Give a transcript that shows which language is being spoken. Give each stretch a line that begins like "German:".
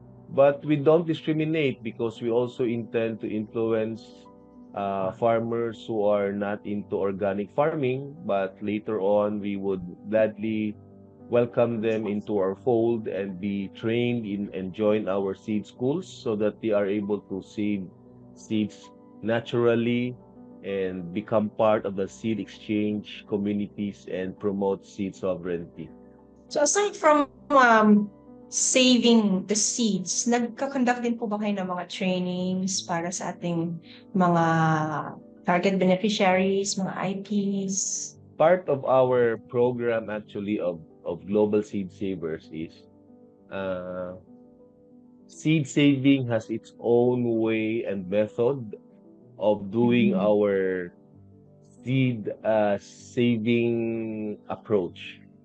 English: But we don't discriminate because we also intend to influence farmers who are not into organic farming, but later on we would gladly welcome them into our fold and be trained in and join our seed schools so that they are able to seed seeds naturally and become part of the seed exchange communities and promote seed sovereignty. So aside from saving the seeds,
Filipino: nagkakonduct din po ba kayo ng mga trainings para sa ating mga target beneficiaries, mga IPs?
English: Part of our program actually of Global Seed Savers is uh, seed saving has its own way and method of doing Mhm. our seed saving approach.